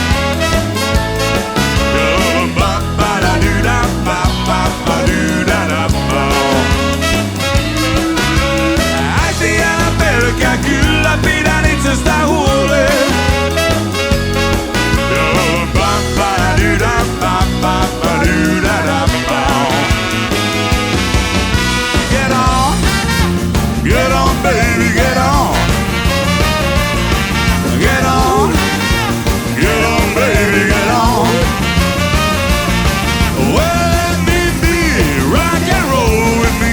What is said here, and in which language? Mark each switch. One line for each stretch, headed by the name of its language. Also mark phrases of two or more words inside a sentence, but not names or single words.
Finnish: Joo, pappadadydam, pappadadydam. Äiti, älä pelkää, kyllä pidän itsestä huolen. Joo, pappadadydam, pappadadydam.
English: Get on! Get on, baby, get on. Get on. Get on, baby, get on. Well, let me be, rock and roll with me.